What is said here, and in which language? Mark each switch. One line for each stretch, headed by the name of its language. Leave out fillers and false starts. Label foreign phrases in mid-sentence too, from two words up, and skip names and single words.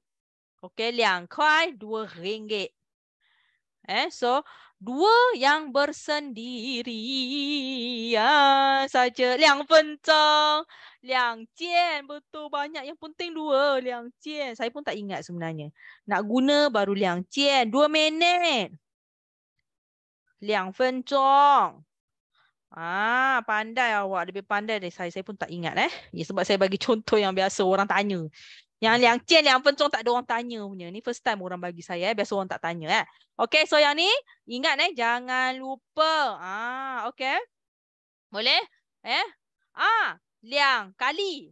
Malay: Okey, 2块 RM2. So 2 yang bersendirian saja.
Chinese: 2 分钟 2件.
Malay: Betul, banyak yang penting 2.
Chinese: 2件.
Malay: Saya pun tak ingat sebenarnya. Nak guna baru 2 件. 2 minit.
Chinese: 2分钟.
Malay: Pandai awak. Lebih pandai dari saya. Saya pun tak ingat. Ya, sebab saya bagi contoh yang biasa orang tanya. Yang
Chinese: 2 件 2分钟
Malay: tak ada orang tanya punya. Ni
English: first time
Malay: orang bagi saya. Biasa orang tak tanya. Okey, so yang ni ingat jangan lupa. Okey. Boleh? 2 kali.